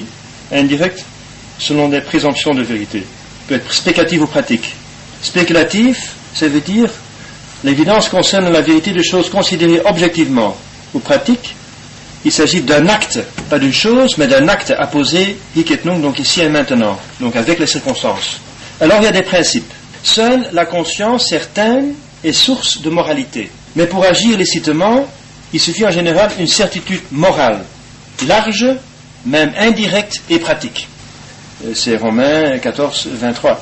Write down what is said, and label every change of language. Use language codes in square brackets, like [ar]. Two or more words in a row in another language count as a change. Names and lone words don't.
[fr] Indirect, selon des présomptions de vérité. Peut être spéculative ou pratique. Spéculatif, ça veut dire l'évidence concerne la vérité de choses considérées objectivement. Ou pratique, il s'agit d'un acte, pas d'une chose, mais d'un acte à poser, [la] hic et nunc, [fr] donc ici et maintenant, donc avec les circonstances. Alors il y a des principes. Seule la conscience certaine est source de moralité. Mais pour agir licitement, il suffit en général une certitude morale, large, même indirecte et pratique. C'est Romains 14, 23.